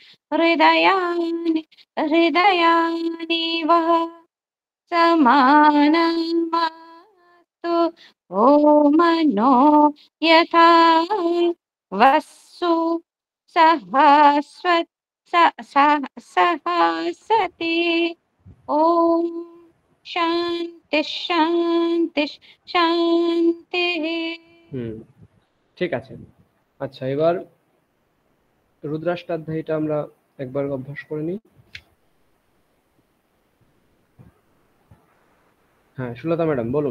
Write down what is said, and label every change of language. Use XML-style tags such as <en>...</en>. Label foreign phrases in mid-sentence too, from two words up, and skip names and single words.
<sa>हृदयानि वः समानमस्तु ओ मनो यथा वस्सु सहस्वति ओम শান্তি শান্তি শান্তি।</sa> <bn>ঠিক আছে। আচ্ছা, এবার রুদ্রাষ্টাধ্যায়ীটা আমরা একবার অভ্যাস করে নিই। হ্যাঁ, সুলতা ম্যাডাম বলুন।</bn>